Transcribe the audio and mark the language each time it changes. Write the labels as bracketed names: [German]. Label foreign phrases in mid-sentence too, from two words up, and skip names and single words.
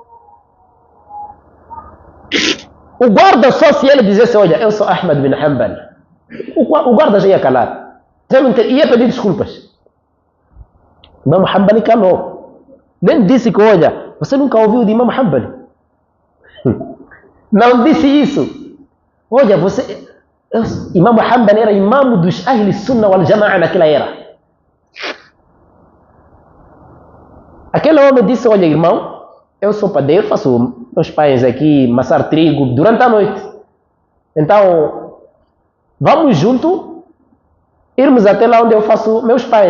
[Portuguese] O guarda só se ele dissesse, olha, eu sou Ahmad bin Hanbal, o guarda já ia calar. Ia pedir desculpas. Imam Hanbal calou. Nem disse que, olha, você nunca ouviu de Imam Hanbal. Não disse isso. Olha, você... Imam Hanbal era imam dos [Arabic] أهل السنة والجماعة [Portuguese] naquela era. Aquele homem disse, olha irmão, eu sou padeiro, faço meus pais aqui amassar trigo durante a noite. Então, vamos junto, irmos até lá onde eu faço meus pais.